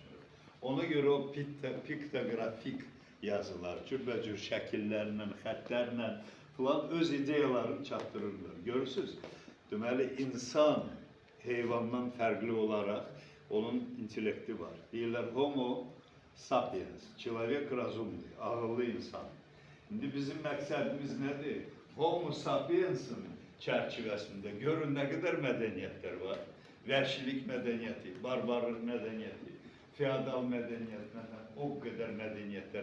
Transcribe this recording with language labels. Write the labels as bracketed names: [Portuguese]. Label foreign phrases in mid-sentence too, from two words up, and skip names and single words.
[Azerbaijani] Ona görə o piktografik yazılar, cürbəcür şəkillərlə, xətlərlə falan öz ideyalarını çatdırırlar. Görürsünüz, deməli, insan heyvandan fərqli olaraq onun intellekti var. Deyirlər, [Latin] homo sapiens, [Russian] человек разумли, [Azerbaijani] ağıllı insan. İndi bizim məqsədimiz nədir? [Latin] Homo sapiens'in [Azerbaijani] çərçivəsində görün nə qədər mədəniyyətlər var. Vəhşilik mədəniyyəti, barbarlıq mədəniyyəti, feodal mədəniyyət, o qədər mədəniyyətlər.